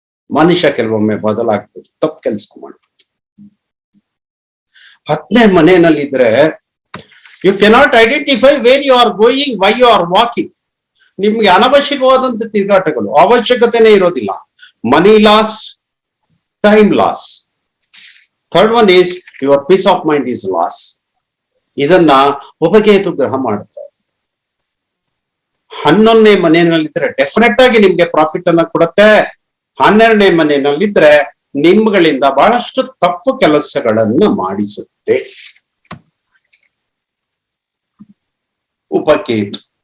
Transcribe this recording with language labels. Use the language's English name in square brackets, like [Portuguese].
[Kannada] ಮನುಷ್ಯ ಕೆಲವೊಮ್ಮೆ ಬದಲಾಗ್ಬೋದು, ತಪ್ಪು ಕೆಲಸ ಮಾಡ್ಬೋದು. 10ನೇ ಮನೆಯಲ್ಲಿದ್ರೆ [English] You cannot identify where you are going, why you are walking. [Kannada] ನಿಮ್ಗೆ ಅನವಶ್ಯಕವಾದಂತ ತಿರುಗಾಟಗಳು, ಅವಶ್ಯಕತೆನೇ ಇರೋದಿಲ್ಲ. [English] Money loss, time loss. 3rd one is your peace of mind is loss. [Kannada] ಇದನ್ನ ಉಪಕೇತು ಗ್ರಹ ಮಾಡುತ್ತೆ. 11ನೇ ಮನೆಯಲ್ಲಿದ್ರೆ ಡೆಫಿನೆಟ್ ಆಗಿ ನಿಮ್ಗೆ ಪ್ರಾಫಿಟ್ ಅನ್ನ ಕೊಡುತ್ತೆ. 12ನೇ ಮನೆಯಲ್ಲಿದ್ರೆ ನಿಮ್ಗಳಿಂದ ಬಹಳಷ್ಟು ತಪ್ಪು ಕೆಲಸಗಳನ್ನ ಮಾಡಿಸುತ್ತೆ ಉಪಕೇತು.